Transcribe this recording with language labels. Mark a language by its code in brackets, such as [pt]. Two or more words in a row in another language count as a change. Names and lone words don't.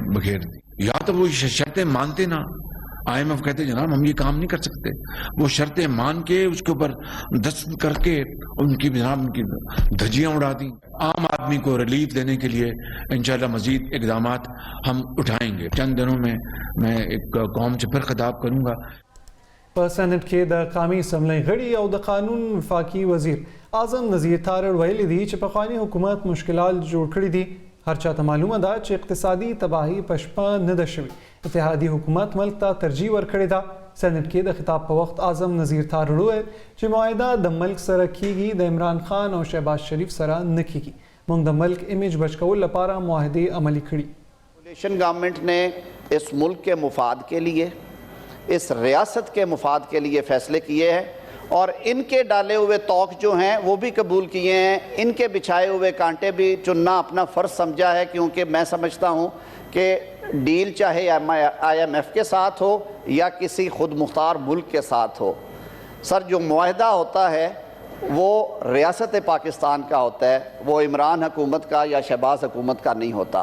[ur] یا تو وہ شرطیں مانتے نا IMF کہتے جناب ہم یہ کام نہیں کر سکتے، وہ شرطیں مان کے اسکے اوپر دستخط کرکے انکی جناب انکی دھجیاں اڑا دی. عام آدمی کو ریلیف دینے کے لیے انشاءاللہ مزید اقدام ہم اٹھائیں گے. چند دنوں میں میں ایک قوم سے پھر خطاب کرونگا. [ps] په سنټ کې د قومي اسمبلی غړي او د قانون وفاقي وزیر اعظم نذیر تارړ ویلي دي چې پخوانی حکومت مشکلات جوړ کړي دي. هر چاته معلومه ده چې اقتصادي تباهي په شپه نه ده شوې. اتحادي حکومت ملک ته ترجیح ورکړې ده. سنټ کې د خطاب په وخت اعظم نذیر تارړ وویل چې معاهده د ملک سره کیږي، د عمران خان او شهباز شریف سره نه کیږي. موږ د ملک امیج بچ کولو لپاره معاهدې عملي کړي. [en] coalition government [ur] نے اس ملک کے مفاد کے لیے، اس ریاست کے مفاد کے لیے فیصلے کیے ہیں اور انکے ڈالے ہوئے طوق جو ہیں وہ بھی قبول کیے ہیں. انکے بچھائے ہوئے کانٹے بھی چننا اپنا فرض سمجھا ہے، کیونکہ میں سمجھتا ہوں کہ ڈیل چاہے IMF کے ساتھ ہو یا کسی خود مختار ملک کے ساتھ ہو، سر جو معاہدہ ہوتا ہے وہ ریاست پاکستان کا ہوتا ہے، وہ عمران حکومت کا یا شہباز حکومت کا نہیں ہوتا.